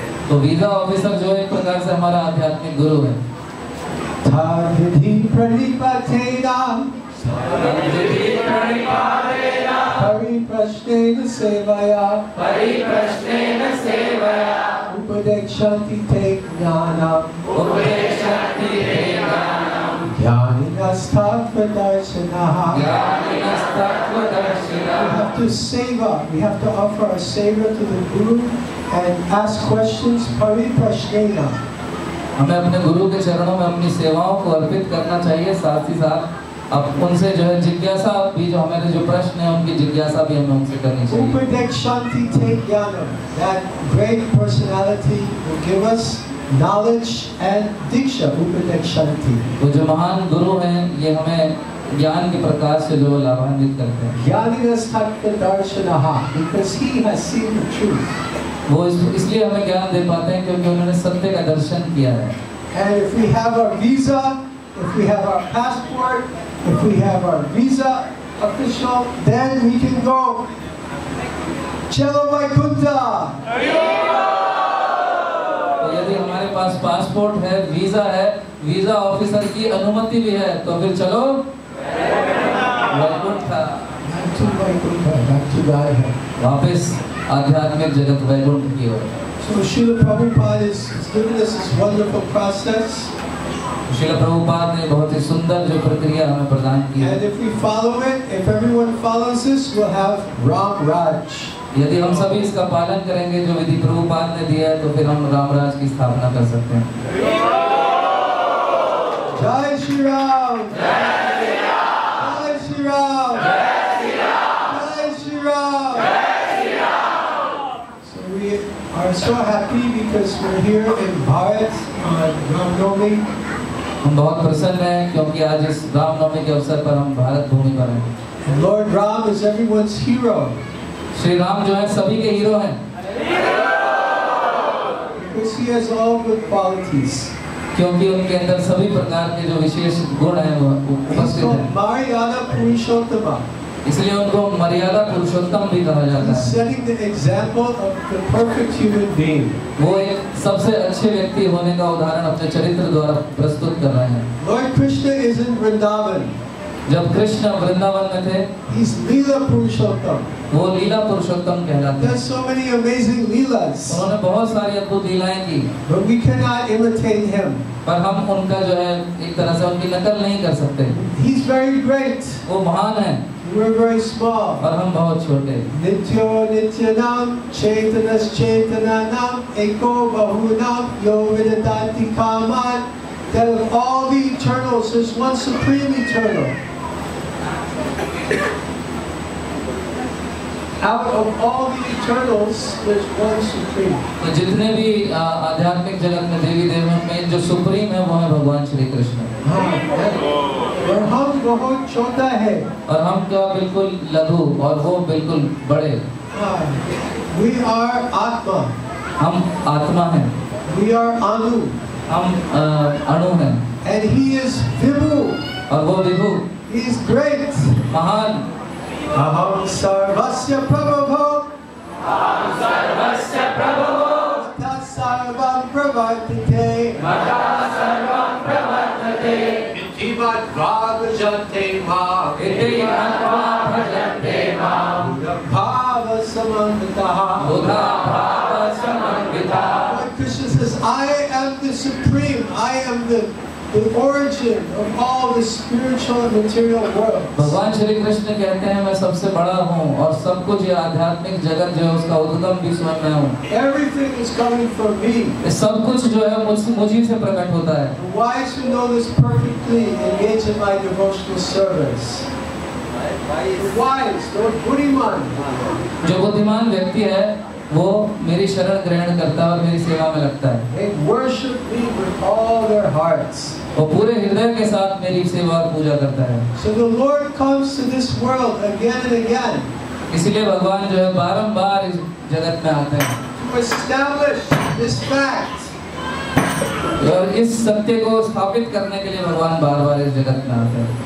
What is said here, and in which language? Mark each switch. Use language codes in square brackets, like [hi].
[hi] तो visa officer जो एक प्रकार से हमारा आध्यात्मिक गुरु है। [sa] Tadvidhi pranipatena Pariprashnena sevaya Upadekshanti te jnanam Jnaninastattvadarshanaha. [en] We have to seva. We have to offer our seva to the Guru and ask questions pariprashnena. [hi] हमें अपने गुरु के चरणों में अपनी सेवाओं को अर्पित करना चाहिए, साथ ही साथ अब उनसे जो है जिज्ञासा भी, जो हमारे जो प्रश्न है उनकी जिज्ञासा भी हमें उनसे करनी चाहिए। [sa] Upadekshanti te jnanam. [en] That great personality will give us knowledge and diksha. [sa] Upadekshanti. [hi] वो जो महान गुरु हैं ये हमें ज्ञान के प्रकाश से जो लाभान्वित करते हैं। [en] Jnaninastattvadarshanaha, because he has seen the truth. [hi] वो इसलिए हमें ज्ञान दे पाते हैं क्योंकि उन्होंने सत्य का दर्शन किया है। [en] And if we have our visa, if we have our passport, if we have our visa official, then we can go. [hi] Chelo Vaikuntha. तो यदि हमारे पास पासपोर्ट है, वीजा है, वीजा ऑफिसर की अनुमति भी है, तो फिर चलो Vaikuntha, Back to Vaikuntha, back to Godhead. वापस आध्यात्मिक जगत वैकुंठ की ओर। So Srila Prabhupada is giving us this wonderful process. Srila Prabhupada ने बहुत ही सुंदर जो प्रक्रिया हमें प्रदान की है। And if we follow it, if everyone follows this, we'll have Ram Raj. यदि हम सभी इसका पालन करेंगे जो विधि प्रभुपाद ने दिया है तो फिर हम रामराज की स्थापना कर सकते हैं। Jai Shri Ram. Jai Shri Ram. Jai Shri Ram. [en] So we are so happy because we're here in Bharat on Ram Navami. [hi] हम बहुत प्रसन्न हैं क्योंकि आज इस रामनवमी के अवसर पर हम भारत भूमि पर हैं। [en] And Lord Ram is everyone's hero. [hi] Shri Ram जो है सभी के हीरो हैं। [en] because he has all good qualities. [hi] क्योंकि उनके अंदर सभी प्रकार के जो विशेष गुण हैं वो [en] He's [hi] उपस्थित [en] called [hi] हैं। Maryana Purushottama. इसलिए उनको मर्यादा पुरुषोत्तम भी कहा जाता [en] He's setting the example of the perfect human being. [hi] वो एक सबसे अच्छे व्यक्ति होने का उदाहरण अपने चरित्र द्वारा प्रस्तुत कर रहे हैं। [en] Lord Krishna is in Vrindavan. [hi] जब कृष्ण वृंदावन में थे, [en] He's Leela Purushottam. [hi] वो लीला पुरुषोत्तम कहलाते हैं। [en] There's so many amazing Leelas, [hi] उन्होंने बहुत सारी अद्भुत लीलाएं की, [en] but we cannot imitate him. [hi] पर हम उनका जो है एक तरह से उनकी नकल नहीं कर सकते। [en] He's very great. [hi] वो महान है [en] We're very small. [hi] और हम बहुत छोटे। [sa] Nityo Nityanam Chaitanas Chaitananam Eko Bahunam Yo Vidadanti Kaman. [en] That of all the eternals, there's one supreme eternal. Out of all the eternals, there's one supreme. [hi] तो जितने भी आध्यात्मिक जगत में देवी देवों में जो सुप्रीम है वो है भगवान श्री कृष्ण। और हम बहुत छोटा है। और हम क्या बिल्कुल लघु और वो बिल्कुल बड़े। [en] We are Atma. [hi] हम आत्मा हैं। [en] We are Anu. [hi] हम अणु हैं। [en] And he is Vibhu. [hi] और वो विभु। [en] He is great. [hi] महान। [sa] Aham sarvasya prabhavo. Aham sarvasya prabhavo. Mata sarvam pravartate. Mata sarvam pravartate. Itivat bhagajante ma. Itivat bhagajante ma. Buddha bhava samanditaha. Buddha bhava samanditaha. [en] Lord Krishna says, I am the supreme. I am the origin of all the spiritual and material worlds. [hi] भगवान श्री कृष्ण कहते हैं मैं सबसे बड़ा हूँ और सब कुछ ये आध्यात्मिक जगत जो है उसका उद्गम भी स्वयं मैं हूँ। [en] Everything is coming from me. [hi] सब कुछ जो है मुझी से प्रकट होता है। [en] The wise who know this perfectly engage in my devotional service. The wise, the buddhiman. [hi] जो बुद्धिमान व्यक्ति है वो मेरी शरण ग्रहण करता है और मेरी सेवा में लगता है। [en] They worship me with all their hearts. [hi] वो पूरे हृदय के साथ मेरी सेवा और पूजा करता है। [en] So the Lord comes to this world again and again. [hi] इसलिए भगवान जो है बारंबार इस जगत में आते हैं। [en] To establish this fact. [hi] और इस सत्य को स्थापित करने के लिए भगवान बार-बार इस जगत में आते हैं।